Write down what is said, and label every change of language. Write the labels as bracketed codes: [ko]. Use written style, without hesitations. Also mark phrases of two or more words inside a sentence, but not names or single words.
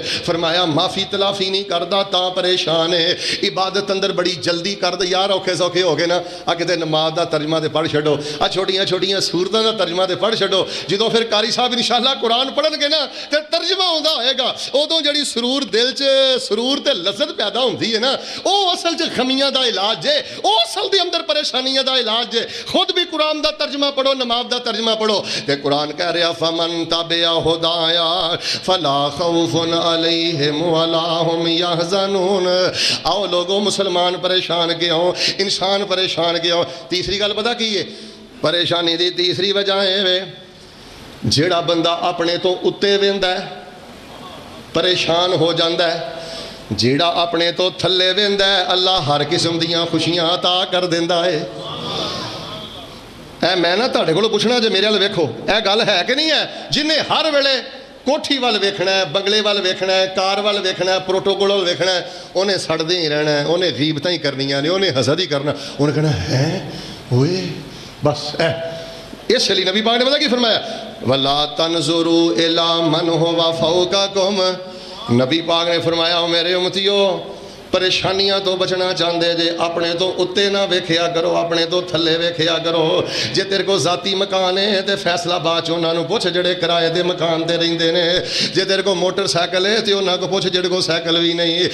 [pa] فرمایا معافی تلافی نہیں کردا تاں پریشان ہے، عبادت اندر بڑی جلدی کردا، یار اوکھے سوکھے ہو گئے نا، آ کتے نماز دا ترجمہ تے پڑھ چھڈو، آ چھوٹیاں سورتاں دا ترجمہ تے پڑھ چھڈو، جدوں پھر قاری صاحب انشاءاللہ قرآن پڑھن گے نا تے ترجمہ ہوندا ہوئے گا، ادوں جڑی سرور دل چ سرور تے لذت پیدا ہوندی ہے نا، او اصل چ خمیاں دا علاج ہے، او اصل دے اندر پریشانیاں دا علاج ہے۔ خود بھی قرآن دا ترجمہ پڑھو، نماز دا ترجمہ پڑھو، تے قرآن کہہ رہا [ar] فمن تبع ہدایا فلا خوف علیہم ولا هم یحزنون۔ [ur] آؤ لوگوں مسلمان پریشان کیوں، انسان پریشان کیوں؟ [pa] تیسری گل پتہ کی ہے؟ پریشانی دی تیسری وجہ ہے جیڑا بندہ اپنے تو اتے ویندا ہے پریشان ہو جاندا ہے، جیڑا اپنے تو تھلے ویندا ہے اللہ ہر قسم دیاں خوشیاں عطا کر دیندا ہے۔ اے میں نہ تہاڈے کولوں پوچھنا جے میرے ول ویکھو، اے گل ہے کہ نہیں ہے؟ جنہیں ہر ویلے کوٹھی وال ویکھنا ہے، بنگلے وال ویکھنا ہے، کار وال ویکھنا ہے، پروٹوکول وال ویکھنا ہے، انہیں سڑدے ہی رہنا ہے، انہیں غیبتاں ہی کرنیاں نے، انہیں حسد ہی کرنا، انہیں کہنا ہے ہوئے بس اے۔ اس لیے نبی پاک نے پتہ کی فرمایا [ar] وَلَا تَنْظُرُوا إِلَىٰ مَنْ هُوَ فَوْقَكُمْ، [pa] نبی پاک نے فرمایا میرے امتیو ਪਰੇਸ਼ਾਨੀਆਂ ਤੋਂ ਬਚਣਾ ਚਾਹੁੰਦੇ ਜੇ ਆਪਣੇ ਤੋਂ ਉੱਤੇ ਨਾ ਵੇਖਿਆ ਕਰੋ, ਆਪਣੇ ਤੋਂ ਥੱਲੇ ਵੇਖਿਆ ਕਰੋ। ਜੇ ਤੇਰੇ ਕੋਲ ਜ਼ਾਤੀ ਮਕਾਨ ਹੈ ਤੇ ਫੈਸਲਾਬਾਦ ਚ ਉਹਨਾਂ ਨੂੰ ਪੁੱਛ ਜਿਹੜੇ ਕਿਰਾਏ ਦੇ ਮਕਾਨ ਤੇ ਰਹਿੰਦੇ ਨੇ। ਜੇ ਤੇਰੇ ਕੋਲ ਮੋਟਰਸਾਈਕਲ ਹੈ ਤੇ ਉਹਨਾਂ ਕੋਲ ਪੁੱਛ ਜਿਹੜੇ ਕੋਲ ਸਾਈਕਲ ਵੀ ਨਹੀਂ।